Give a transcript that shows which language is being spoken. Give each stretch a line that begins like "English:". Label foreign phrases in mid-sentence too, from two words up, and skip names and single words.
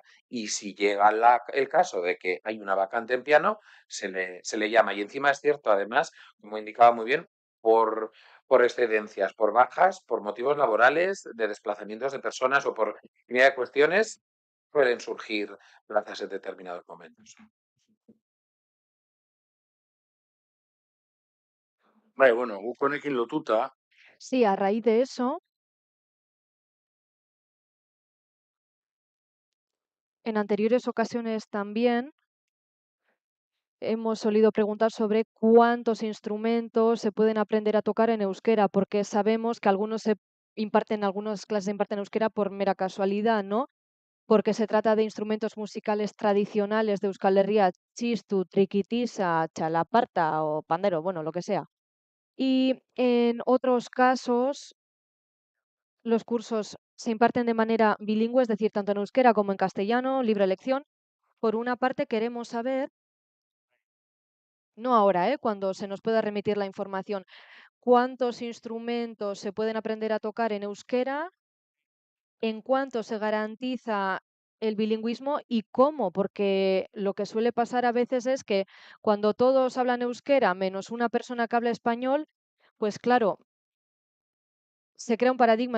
Spanish: Y si llega el caso de que hay una vacante en piano, se le llama. Y encima es cierto, además, como indicaba muy bien, por excedencias, por bajas, por motivos laborales, de desplazamientos de personas o por infinidad de cuestiones, pueden surgir plazas en determinados momentos.
Basque: Bueno, guk honekin lotuta,
Spanish: Sí, a raíz de eso, en anteriores ocasiones también hemos solido preguntar sobre cuántos instrumentos se pueden aprender a tocar en euskera, porque sabemos que algunas clases se imparten en euskera por mera casualidad, ¿no? Porque se trata de instrumentos musicales tradicionales de Euskal Herria, txistu, trikitisa, txalaparta o pandero, bueno, lo que sea. Y en otros casos, los cursos se imparten de manera bilingüe, es decir, tanto en euskera como en castellano, libre elección. Por una parte, queremos saber, no ahora, cuando se nos pueda remitir la información, cuántos instrumentos se pueden aprender a tocar en euskera, en cuánto se garantiza el bilingüismo y cómo, porque lo que suele pasar a veces es que cuando todos hablan euskera menos una persona que habla español, pues claro, se crea un paradigma.